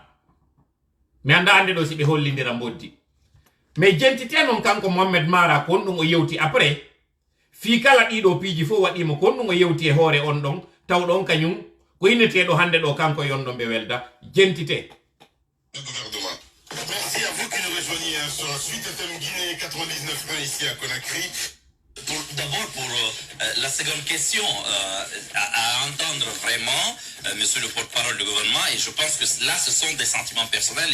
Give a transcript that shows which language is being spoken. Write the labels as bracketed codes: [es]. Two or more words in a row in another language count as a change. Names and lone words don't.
[ff] Mi anda ande ɗo si ɓe hollidira mboddi. Mais jentite noon kanko Mohamed Mara ko on ɗum o yewti après. Fi kala ɗiɗo piiji fof waɗimo ko on ɗum o yewti e hoore on ɗon taw ɗon kañum ko inneteɗo hande ɗo kanko yonɗon ɓe welda jentite. [fr] Merci à vous qui nous rejoignez sur la suite FM Guinée 99.1 ici à Conakry. D'abord pour la seconde question, à entendre vraiment monsieur le porte-parole du gouvernement, et je pense que là ce sont des sentiments personnels,